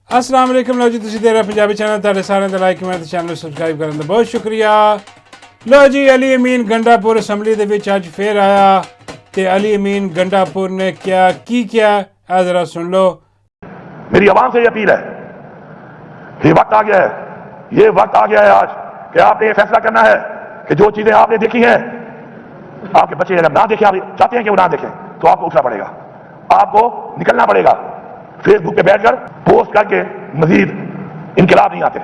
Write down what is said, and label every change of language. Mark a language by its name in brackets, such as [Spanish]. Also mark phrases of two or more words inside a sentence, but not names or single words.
[Arabic] السلام عليكم. [Punjabi] لو جی تسیں دیکھ رہے پنجابی چینل، تہاڈے ساریاں دا لائک کمنٹ چینل نوں سبسکرائب کرن دا بہت شکریہ. لو جی، علی امین گنڈاپور اسمبلی دے وچ اج فیر آیا تے علی امین گنڈاپور نے کیا اے ذرا سن لو. [Urdu] میری عوام سے یہ اپیل ہے، یہ وقت آ گیا ہے، یہ وقت آ گیا ہے آج کہ آپنے یہ فیصلہ کرنا ہے کہ جو چیزیں آپنے دیکھی ہیں، آپکے بچے اگر نہ دیکھیں، آپ چاہتے ہیں کہ وہ نہ دیکھیں، تو آپکو اٹھنا پڑیگا، آپکو نکلنا پڑیگا. فیس بک پہ بیٹھکر پوسٹ کرکے مزید انقلاب نہیں آتے.